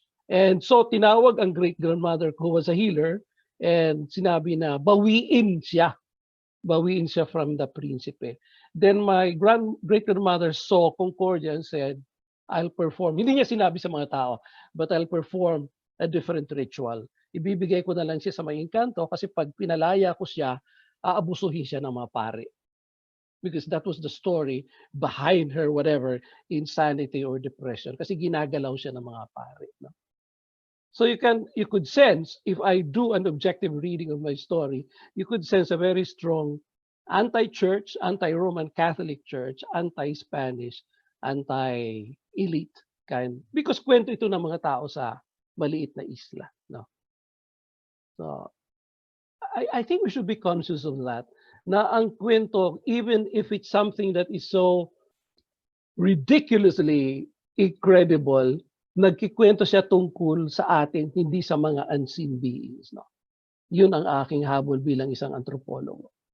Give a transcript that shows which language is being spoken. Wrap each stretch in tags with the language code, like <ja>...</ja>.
<en>And so</en> <tl>tinawag ang</tl> <en>great-grandmother who was a healer, and</en> <tl>sinabi na bawiin siya</tl> <en>from the principe. Then my great-grandmother saw Concordia and said, I'll perform.</en> <tl>Hindi niya sinabi sa mga tao,</tl> <en>but I'll perform a different ritual.</en> <tl>Ibibigay ko na lang siya sa mga inkanto kasi pag pinalaya ko siya, aabusuhin siya ng mga pare.</tl> <en>Because that was the story behind her, whatever, insanity or depression.</en> <tl>Kasi ginagalaw siya ng mga pare.</tl> <en>No? So you could sense, if I do an objective reading of my story, you could sense a very strong anti-church, anti-Roman Catholic Church, anti-Spanish, anti-elite kind.</en> <tl>Because kwento ito ng mga tao sa maliit na isla.</tl> <en>No? So I think we should be conscious of that.</en> <tl>Na ang kwento,</tl> <en>even if it's something that is so ridiculously incredible,</en> <tl>nagkikwento siya tungkol sa atin, hindi sa mga unseen beings. No? Yun ang aking habol bilang isang antropologo.</tl>